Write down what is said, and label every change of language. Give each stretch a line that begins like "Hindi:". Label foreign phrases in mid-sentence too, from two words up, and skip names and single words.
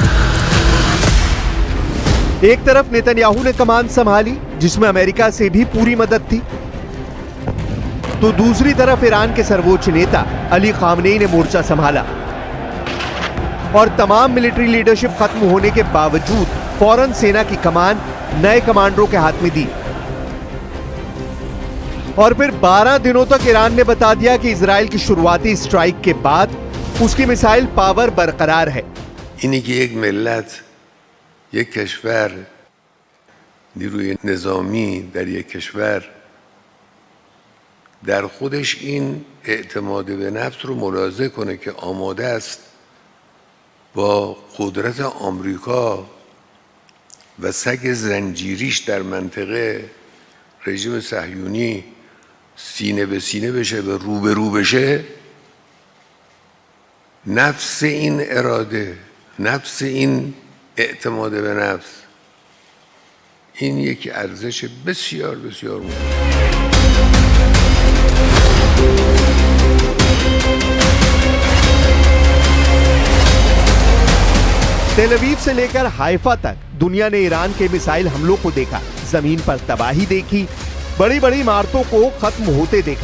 Hindi: एक तरफ नेतन्याहू ने कमान संभाली, जिसमें अमेरिका से भी पूरी मदद थी, तो दूसरी तरफ ईरान के सर्वोच्च नेता अली खामनेई ने मोर्चा संभाला और तमाम
English: military leadership
Hindi: खत्म होने के बावजूद फौरन सेना की कमान नए कमांडरों के हाथ में दी और फिर 12 दिनों तक ईरान ने बता दिया कि इजराइल की शुरुआती स्ट्राइक के बाद उसकी
English: missile power
Hindi: बरकरार है।
Persian: اینی که یک ملت، یک کشور، نیروی نظامی در یک کشور در خودش این اعتماد به نفس رو ملاحظه کنه که آماده است با قدرت آمریکا و سگ زنجیریش در منطقه رژیم صهیونی سینه به سینه بشه و روبرو بشه، نفس این اراده، نفس این اعتماد به نفس، این یک ارزش بسیار بسیار مهم.
Hindi: तेल अवीव से लेकर हाइफा तक दुनिया ने ईरान के मिसाइल हमलों को देखा, जमीन पर तबाही देखी, बड़ी बड़ी इमारतों को खत्म होते देखा।